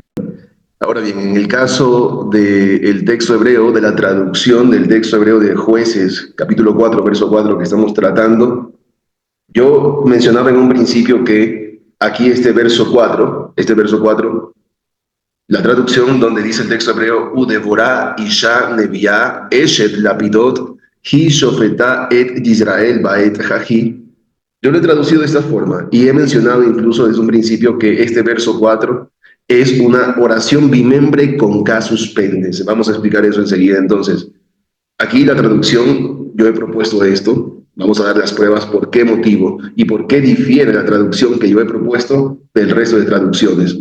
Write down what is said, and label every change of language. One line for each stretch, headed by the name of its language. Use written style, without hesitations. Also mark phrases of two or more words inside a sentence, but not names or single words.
Spanish: Ahora bien, en el caso del texto hebreo, de la traducción del texto hebreo de Jueces, capítulo 4, verso 4, que estamos tratando, Yo mencionaba en un principio que aquí este verso 4, la traducción donde dice el texto hebreo,
Hebrew: ודבורה אשה נביאה אשת לפידות היא שפטה את ישראל בעת ההיא.
Spanish: Yo lo he traducido de esta forma y he mencionado incluso desde un principio que este verso 4 es una oración bimembre con casus pendens. Vamos a explicar eso enseguida. Entonces, aquí la traducción, yo he propuesto esto. Vamos a dar las pruebas por qué motivo y por qué difiere la traducción que yo he propuesto del resto de traducciones.